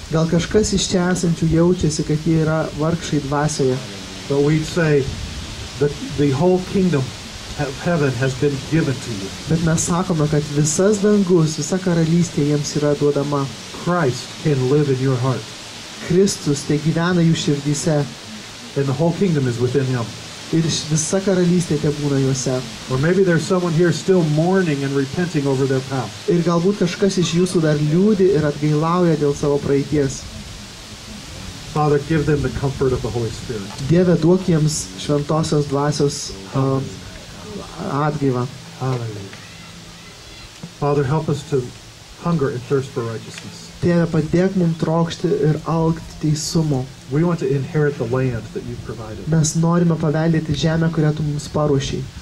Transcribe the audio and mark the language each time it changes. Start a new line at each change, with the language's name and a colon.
Lithuanian: Gal kažkas iš čia esančių jaučiasi, kad jie yra vargšai dvasioje.
English: But we'd say that the whole kingdom of heaven has been given to you.
Lithuanian: Bet mes sakome, kad visas dangus, visa karalystė jiems yra duodama.
English: Christ can live in your heart.
Lithuanian: Kristus tai gyvena jų širdyse
English: And the whole kingdom is within him.
Lithuanian: ir visa karalystė te būna juose.
English: Or maybe there's someone here still mourning and repenting over their past.
Lithuanian: Ir galbūt kažkas iš jūsų dar liūdi ir atgailauja dėl savo praeities.
English: Father, give them the comfort of the Holy Spirit.
Lithuanian: Dieve, duok jiems šventosios dvasios atgaivą.
English: Hallelujah. Father, help us to hunger and thirst for righteousness.
Lithuanian: Dieve, padėk mums trokšti ir augti teisumo.
English: We want to inherit the land that you've provided.
Lithuanian: Mes norime paveldėti žemę, kurią tu mums paruošiai.